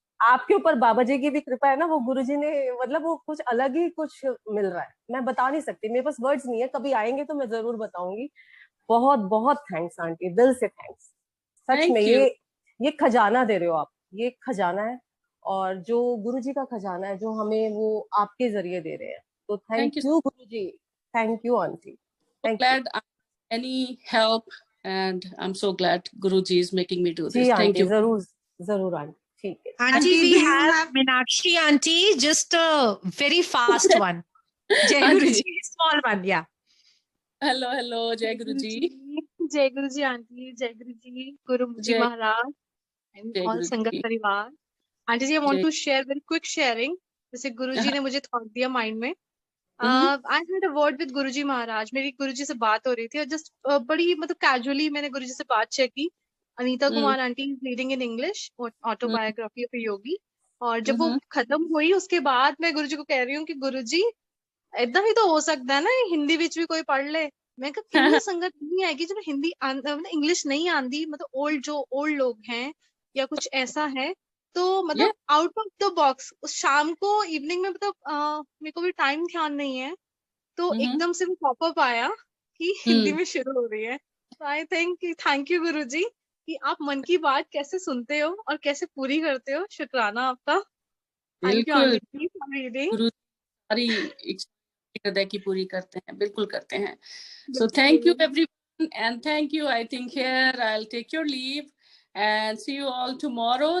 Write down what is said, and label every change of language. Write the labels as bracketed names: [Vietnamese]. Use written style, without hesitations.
[Hindi] आपके ऊपर बाबा जी की भी कृपा है ना, वो गुरुजी ने, मतलब वो कुछ अलग ही कुछ मिल रहा है, मैं बता नहीं सकती, मेरे पास वर्ड्स नहीं है, कभी आएंगे तो मैं जरूर बताऊंगी। बहुत बहुत थैंक्स आंटी, दिल से थैंक्स। सच में ये खजाना दे रहे हो आप, ये खजाना है, और जो गुरुजी का खजाना है जो हमें वो आपके जरिए दे रहे हैं। तो thank you Guruji, thank you aunty, thank you. [English] Any help and I'm so glad Guruji is making me do this. [Hindi] Thank you. जरूर आंटी, ठीक है। [English] Auntie, we have Meenakshi aunty, just a very fast one. Jai Guruji, small one, yeah. Hello, Jai Guruji. Jai Guruji aunty, Jai Guruji, Guruji Maharaj, and all Sangat Parivar. Aunty ji, I want to share very quick sharing. [Hindi] जैसे गुरुजी ने मुझे thought दिया mind में। [English] I had a word with [Hindi] गुरुजी महाराज, मेरी गुरुजी से बात हो रही थी, और जस्ट बड़ी मतलब कैजुअली मैंने गुरुजी से बात शेयर की। [English] Anita Kumar aunty reading in English, autobiography of Yogi. [Hindi] और जब वो खत्म हुई उसके बाद मैं गुरुजी को कह रही हूँ कि गुरुजी इतना ही तो हो सकता है ना, हिंदी विच भी कोई पढ़ ले, मैं कहा किन्नी संगत नहीं आएगी जो हिंदी मतलब इंग्लिश नहीं आंदी, मतलब ओल्ड लोग हैं या कुछ ऐसा है, तो मतलब [English] out of the box [Hindi] उस शाम को इवनिंग में, मतलब मेरे को भी टाइम ध्यान नहीं है, तो एकदम से वो पॉपअप आया कि हिंदी में शुरू हो रही है। तो [English] I think [Hindi] थैंक यू गुरुजी कि आप मन की बात कैसे सुनते हो और कैसे पूरी करते हो। शुक्राना आपका। [English] Thank you aunty ji for reading. [Hindi] गुरु सारी हृदय की पूरी करते हैं, बिल्कुल करते हैं। [English] So thank you everyone, and thank you. I think here I'll take your leave and see you all tomorrow.